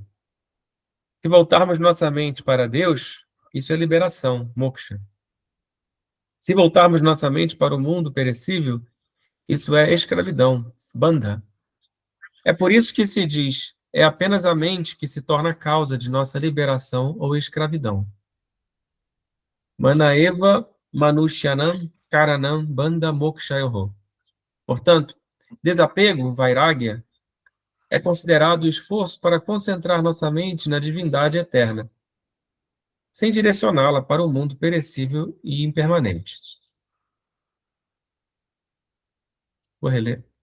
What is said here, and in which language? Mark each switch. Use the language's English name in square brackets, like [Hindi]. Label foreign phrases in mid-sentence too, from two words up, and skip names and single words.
[Portuguese] Se voltarmos nossa mente para Deus, isso é liberação, moksha. Se voltarmos nossa mente para o mundo perecível, isso é escravidão, bandha. É por isso que se diz, é apenas a mente que se torna a causa de nossa liberação ou escravidão. [Sanskrit] Manaeva manushyanam karanam bandha mokshayoho. [Portuguese] Portanto, desapego, vairagya, é considerado o esforço para concentrar nossa mente na divindade eterna, sem direcioná-la para o mundo perecível e impermanente. Vou reler.